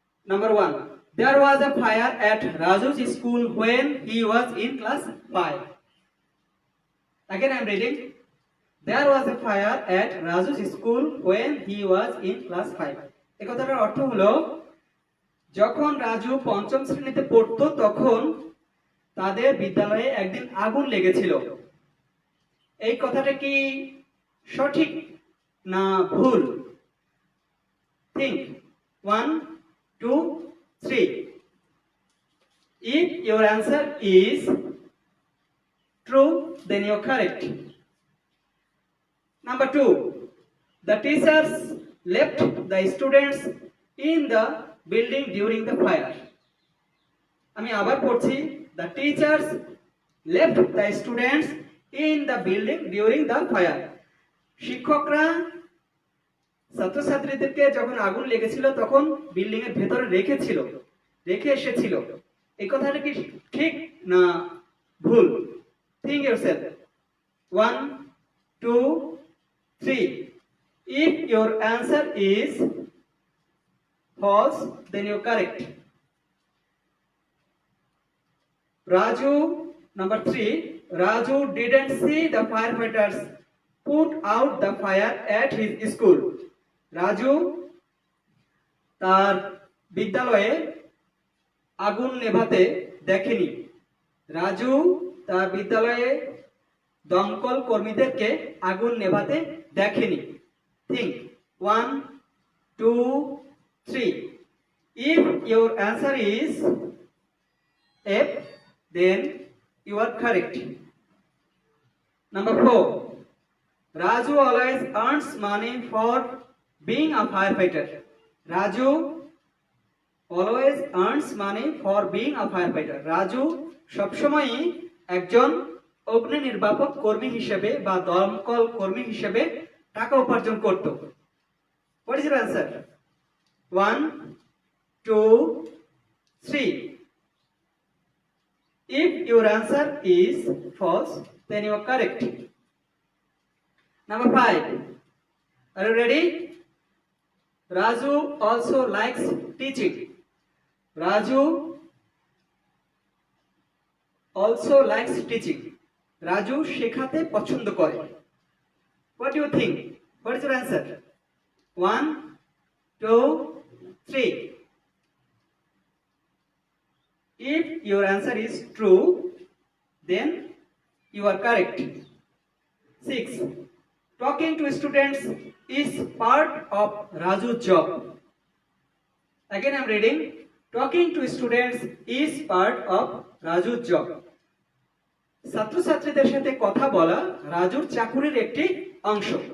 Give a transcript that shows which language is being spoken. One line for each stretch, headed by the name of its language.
English: Number 1. There was a fire at Raju's school when he was in class 5. Again I am reading. There was a fire at Raju's school when he was in class 5.
Bangla: এই কথাটার অর্থ হলো যখন রাজু পঞ্চম শ্রেণীতে পড়তো তখন তাদের বিদ্যালয়ে একদিন আগুন লেগেছিল। এই কথাটা কি সঠিক না ভুল?
English: Think 1, 2, 3. If your answer is true, then you are correct. Number 2, the teachers left the students in the building during the fire.
Bangla: আমি আবার পড়ছি,
English: the teachers left the students in the building during the fire.
Bangla: শিক্ষকরা ছাত্রছাত্রীদেরকে যখন আগুন লেগেছিল তখন building এর ভেতরে রেখে এসেছিল। এই কথাটা কি ঠিক না ভুল?
English: Think yourself. 1, 2, 3. If your answer is false, then you are correct. Raju, number 3. Raju didn't see the firefighters put out the fire at his school.
Bangla: Raju তার বিদ্যালয়ে আগুন নেভাতে দেখেনি। রাজু তার বিদ্যালয়ে দমকল কর্মীদেরকে আগুন নেভাতে দেখেনি।
English: Think 1, 2, 3. If your answer is F, then you are correct. Number 4. Raju always earns money for being a firefighter. Raju always earns money for being a firefighter.
Bangla: Raju সবসময়ই একজন অগ্নি নির্বাপক কর্মী হিসেবে বা দমকল কর্মী হিসেবে টাকা উপার্জন করত।
English: What is your answer? 1, 2, 3. If your answer is false, then you are correct. Number 5. Are you ready? Raju also likes teaching. Raju also likes teaching.
Bangla: Raju শেখাতে পছন্দ করে।
English: What do you think? What is your answer? 1, 2, 3. If your answer is true, then you are correct. 6. Talking to students is part of Raju's job. Again I am reading. Talking to students is part of Raju's job.
Bangla: ছাত্রছাত্রীদের সাথে কথা বলা রাজুর চাকুরির একটি অংশ।